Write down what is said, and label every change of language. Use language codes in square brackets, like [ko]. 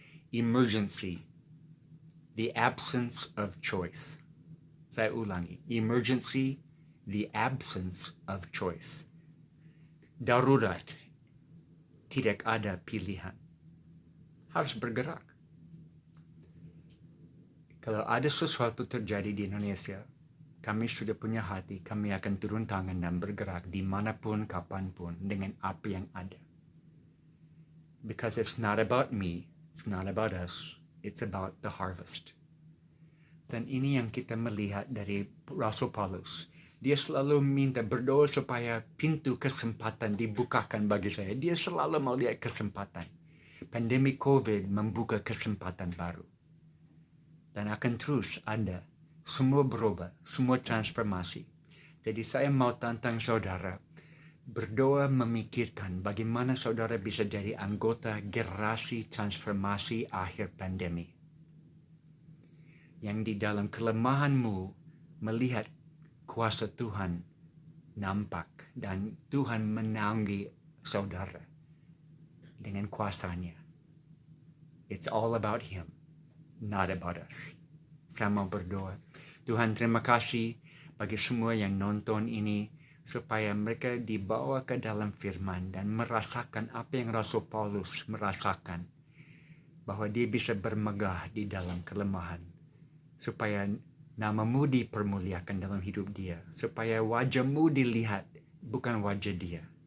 [en] Emergency, the absence of choice. [id] Saya ulangi, [en] emergency, the absence of choice. [id] Darurat, tidak ada pilihan. Harus bergerak. Kalau ada sesuatu terjadi di Indonesia, kami sudah punya hati, kami akan turun tangan dan bergerak dimanapun, kapanpun, dengan apa yang ada. [en] Because it's not about me, it's not about us, it's about the harvest. [id] Dan ini yang kita melihat dari Rasul Paulus. Dia selalu minta berdoa supaya pintu kesempatan dibukakan bagi saya. Dia selalu melihat kesempatan. Pandemi COVID membuka kesempatan baru. Dan akan terus ada. Semua berubah, semua transformasi. Jadi saya mau tantang saudara, berdoa memikirkan bagaimana saudara bisa jadi anggota generasi transformasi akhir pandemi. Yang di dalam kelemahanmu melihat kuasa Tuhan nampak dan Tuhan menaungi saudara dengan kuasanya. [en] It's all about Him, not about us. [id] Saya mau berdoa. Tuhan, terima kasih bagi semua yang nonton ini supaya mereka dibawa ke dalam firman dan merasakan apa yang Rasul Paulus merasakan, bahwa dia bisa bermegah di dalam kelemahan, supaya namamu dipermuliakan dalam hidup dia, supaya wajahmu dilihat, bukan wajah dia.